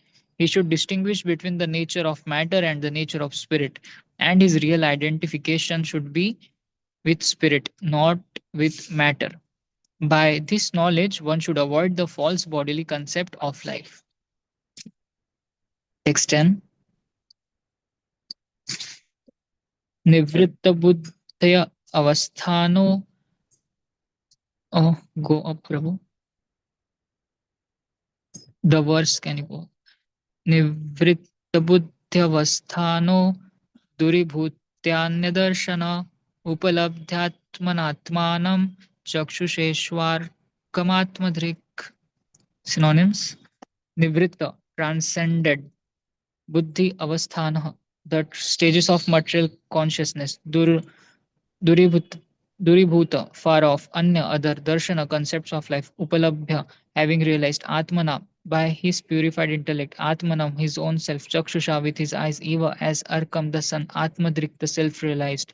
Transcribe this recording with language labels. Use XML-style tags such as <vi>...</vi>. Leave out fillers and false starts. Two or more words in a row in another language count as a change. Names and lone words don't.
<en>He should distinguish between the nature of matter and the nature of spirit, and his real identification should be with spirit, not with matter. By this knowledge, one should avoid the false bodily concept of life. Text 10.</en> <sa>Nivritta buddhaya avasthano.</sa> <en>Oh, go up, Prabhu. The verse, can you go?</en> <sa>Nivritta buddhya avasthano duribhutesh duribhutyanyadarsana upalabdhyatmanatmanam chakshuseshwarkamatmadrik.</sa> <en>Synonyms: nivritta, transcended;</en> <sa>buddhi avasthanah,</sa> <en>the stages of material consciousness;</en> <sa>duribhut, duribhuta,</sa> <en>far off; anya, other; darshana, concepts of life; upalabhya, having realized; atmana, by his purified intellect; atmanam, his own self; chakshusha, with his eyes; eva, as arkam, the sun; atmadrik, the self realized.</en>